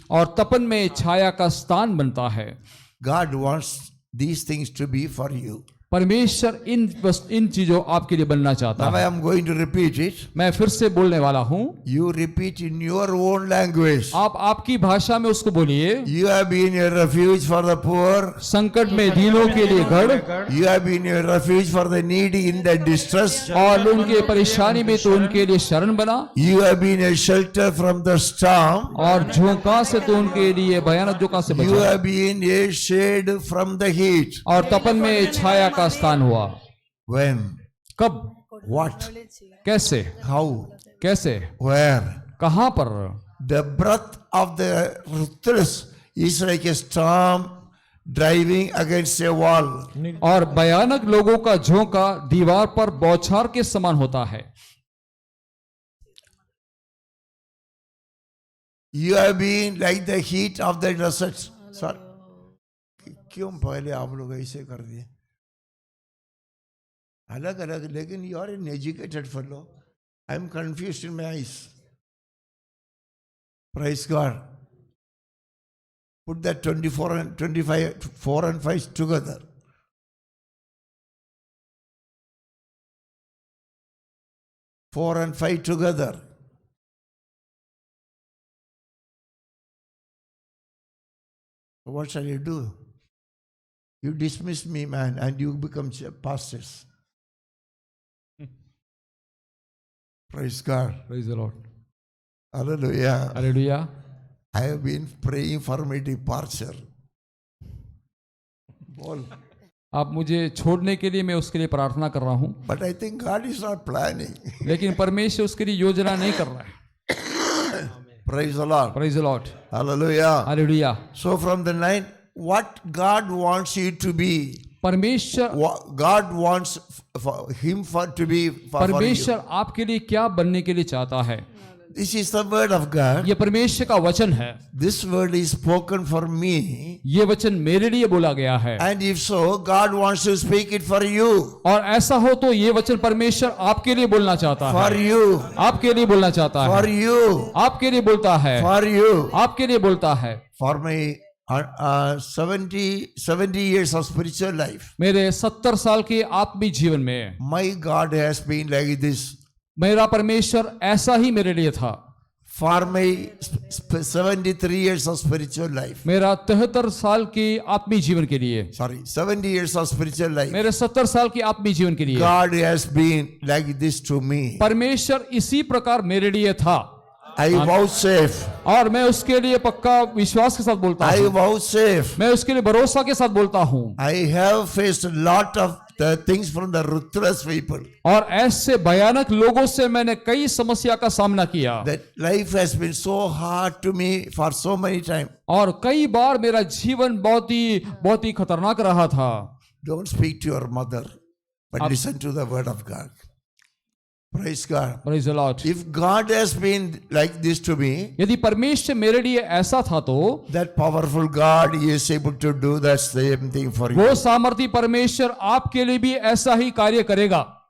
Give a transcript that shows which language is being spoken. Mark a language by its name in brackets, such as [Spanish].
[Hindi] और तपन में छाया का स्थान बनता है। [English] God wants these things to be for you. [Hindi] परमेश्वर इन चीजों आपके लिए बनना चाहता [English] Now I [Hindi] है। [English] am going to repeat it. [Hindi] मैं फिर से बोलने वाला हूँ, [English] You repeat in your own language. [Hindi] आप आपकी भाषा में उसको बोलिए। [English] You have been a refuge for the poor. [Hindi] संकट में दीनों के लिए गढ़, [English] You have been a refuge for the needy in the distress. [Hindi] और उनके परेशानी में तो उनके लिए शरण बना, [English] You have been a shelter from the storm. [Hindi] और झोंका से तो उनके लिए भयानक झोंका से [English] You [Hindi] बचा, [English] have been a shade from the heat. [Hindi] और तपन में छाया का स्थान हुआ। [English] When? [Hindi] कब, [English] What? [Hindi] कैसे, [English] How? [Hindi] कैसे, [English] Where? [Hindi] कहां पर? [English] The breath of the ruthless is like a storm driving against a wall. [Hindi] और भयानक लोगों का झोंका दीवार पर बौछार के समान होता है। [English] You have been like the heat of the desert. [Hindi] Sir, क्यों पहले आप लोग ऐसे कर दिए? अलग अलग, लेकिन [English] you are an educated fellow. I am confused in my eyes. Praise God. Put that 24 and 25, 4 and 5 together. Four and 5 together. What shall you do? You dismiss me, man, and you become pastors. Praise God. Praise the Lord. Hallelujah. [Hindi] Hallelujah. [English] I have been praying for my departure. [Hindi] Bol. आप मुझे छोड़ने के लिए, मैं उसके लिए प्रार्थना कर रहा हूं, [English] But I think God is not planning. [Hindi] लेकिन परमेश्वर उसके लिए योजना नहीं कर रहा है। [English] Praise the Lord. Praise the Lord. Hallelujah. [Hindi] Hallelujah. [English] So from the 9, what God wants you to be, [Hindi] परमेश्वर [English] God wants to be for you. [Hindi] परमेश्वर आपके लिए क्या बनने के लिए चाहता है, [English] This is the word of God. [Hindi] ये परमेश्वर का वचन है। [English] This word is spoken for me. [Hindi] ये वचन मेरे लिए बोला गया है, [English] And if so, God wants to speak it for you. [Hindi] और ऐसा हो तो ये वचन परमेश्वर आपके लिए बोलना चाहता [English] For [Hindi] है, [English] you. [Hindi] आपके लिए बोलना चाहता [English] For [Hindi] है, [English] you. [Hindi] आपके लिए बोलता है, [English] For you. [Hindi] आपके लिए बोलता है। [English] For my 70 years of spiritual life, [Hindi] मेरे 70 साल के आत्मिक जीवन में [English] my God has been like this. [Hindi] मेरा परमेश्वर ऐसा ही मेरे लिए था। [English] For my 73 years of spiritual life, [Hindi] मेरा 73 साल के आत्मिक जीवन के लिए, [English] 70 years of spiritual life, [Hindi] मेरे 70 साल के आत्मिक जीवन के लिए [English] God has been like this to me. [Hindi] परमेश्वर इसी प्रकार मेरे लिए था। [English] I vouchsafe. [Hindi] और मैं उसके लिए पक्का विश्वास के साथ बोलता [English] I [Hindi] हूँ, [English] vouchsafe. [Hindi] मैं उसके लिए भरोसा के साथ बोलता हूँ। [English] I have faced a lot of the things from the ruthless people. [Hindi] और ऐसे भयानक लोगों से मैंने कई समस्या का सामना किया, [English] That life has been so hard to me for so many times. [Hindi] और कई बार मेरा जीवन बहुत ही खतरनाक रहा था। [English] Don't speak to your mother, but listen to the word of God. Praise God. Praise the Lord. If God has been like this to me, [Hindi] यदि परमेश्वर मेरे लिए ऐसा था तो [English] that powerful God is able to do that same thing for [Hindi] वो [English] you. [Hindi] सामर्थी परमेश्वर आपके लिए भी ऐसा ही कार्य करेगा।